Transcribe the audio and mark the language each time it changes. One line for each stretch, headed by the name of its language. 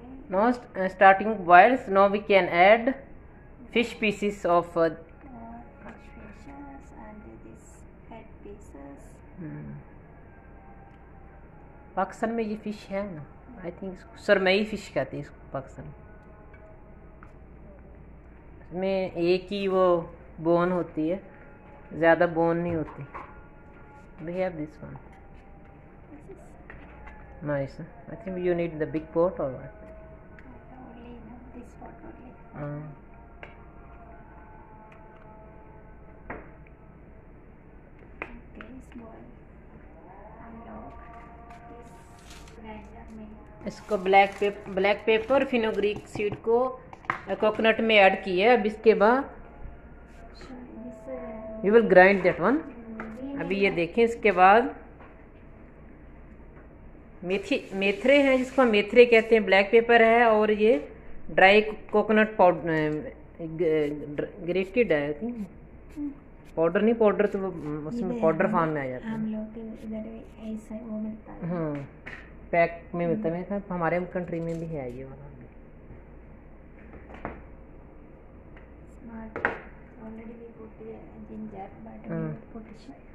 English: Now starting boils, now we can add fish pieces of fish pieces and this head pieces.
Hindi: Pakistan में ये fish है ना, I think सरमई fish कहते हैं इसको पाकिस्तान में। एक ही वो बोन होती है, ज़्यादा बोन नहीं होती।
English: We have this one. Nice. I think you need the big pot or what? Only this pot only. Okay, small.
Hindi: हम लोग इस ग्राइंडर में इसको ब्लैक पेपर फिनोग्रीक सीड को कोकोनट में ऐड किया है। अब इसके बाद
English: You will grind that one.
Hindi: अभी ये देखें, इसके बाद मेथरे हैं, जिसको हम मेथरे कहते हैं, ब्लैक पेपर है, और ये ड्राई कोकोनट पाउडर, ग्रेटेड है, पाउडर नहीं, पाउडर तो उसमें पाउडर फॉर्म में आ जाता है। हम लोग इधर ऐसा वो मिलता है, पैक में मिलता है। हमारे कंट्री में भी है ये वाला।
English: Already we put ginger, but we will put.